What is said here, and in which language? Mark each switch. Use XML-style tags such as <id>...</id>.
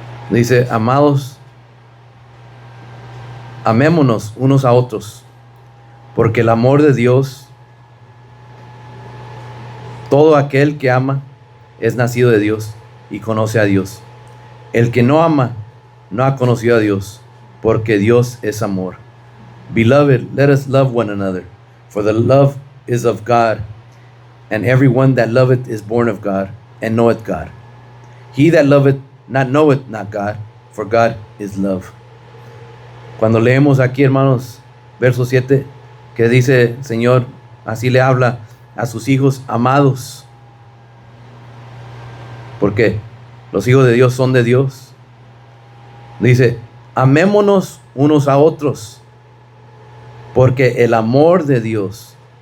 <es>Dice: amados, amémonos unos a otros, porque el amor de Dios, todo aquel que ama es nacido de Dios y conoce a Dios. El que no ama no ha conocido a Dios, porque Dios es amor.</es> <en>Beloved, let us love one another, for the love is of God, and everyone that loveth is born of God, and knoweth God. He that loveth not knoweth not God, for God is love.</en> <es>Cuando leemos aquí, hermanos, verso 7, que dice, Señor, así le habla a sus hijos amados, porque los hijos de Dios son de Dios. Dice, amémonos unos a otros, porque el amor de Dios.</es>